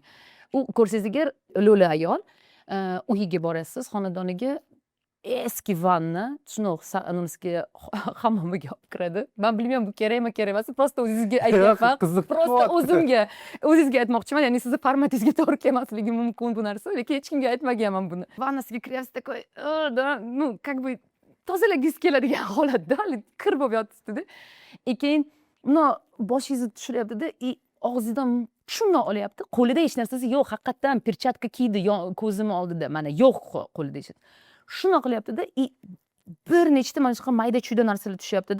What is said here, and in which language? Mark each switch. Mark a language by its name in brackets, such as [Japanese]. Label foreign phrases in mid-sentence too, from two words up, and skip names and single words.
[Uzbek] U ko'rsangiz agar lo'li ayol, uyiga borasiz, xonadoniga eski vanna, nimasiga hammomga olib kiradi. Men bilmayman bu kerakmi, kerak emas. Просто o'zingizga aytyapman. Просто o'zingizga aytmoqchiman. Ya'ni sizni formatingizga to'g'ri kelmasligi mumkin bu narsa, lekin hech kimga aytmaganman buni. Vannasiga kiryapsiz [Russian] такой, как бы [Uzbek] tozalagingiz keladigan holatda, kir bo'lib yotibdi-da. Keyin boshingizni tushiryapti-da, og'zidan shundoq olyapti. Qo'lida hech narsasi yo'q, haqiqatdan perchatka kiydi ko'zim oldida. Mana yo'q qo'lida hech. Shundoq qilyapti-da, bir nechta mana shunaqa mayda-chuyda narsalar tushyapti-da.